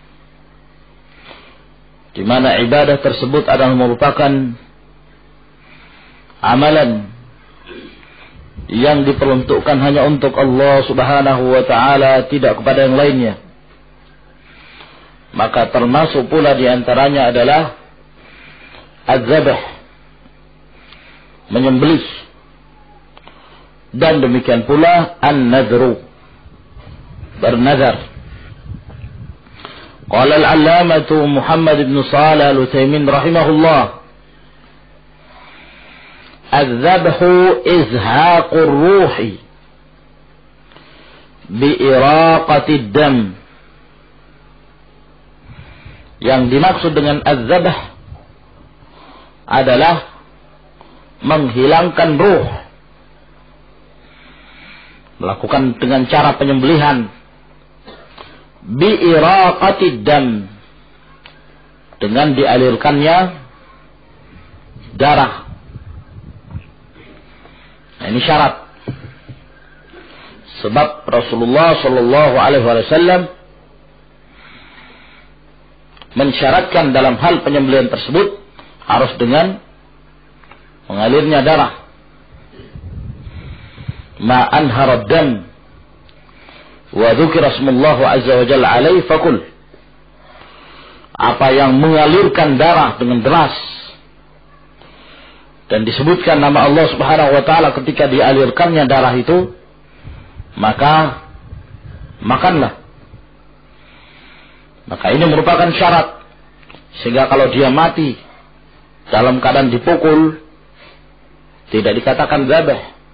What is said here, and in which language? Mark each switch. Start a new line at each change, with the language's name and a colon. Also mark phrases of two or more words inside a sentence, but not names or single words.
Indonesian: di mana ibadah tersebut adalah merupakan amalan yang diperuntukkan hanya untuk Allah
Arabic: سبحانه وتعالى,
Indonesian: tidak kepada yang lainnya. Maka termasuk pula di antaranya adalah az-zabh, menyembelih, dan demikian pula an-nadhru, bernazar.
Arabic: قال العلامة محمد بن صالح العثيمين رحمه الله، الذبح إزهاق الروح بإراقة الدم.
Indonesian: Yang dimaksud dengan az-zabh adalah menghilangkan ruh, melakukan dengan cara penyembelihan
Arabic: بإراقة الدم,
Indonesian: dengan dialirkannya darah. Nah, ini syarat. Sebab Rasulullah
Arabic: صلى الله عليه وسلم
Indonesian: mensyaratkan dalam hal penyembelihan tersebut harus dengan mengalirnya darah.
Arabic: ما أنهر الدم وذكر اسم الله عز وجل عليه فكل.
Indonesian: Apa yang mengalirkan darah dengan deras dan disebutkan nama Allah
Arabic: سبحانه وتعالى
Indonesian: ketika dialirkannya darah itu, maka makanlah. Maka ini merupakan syarat, sehingga kalau dia mati dalam keadaan dipukul, tidak dikatakan zabah.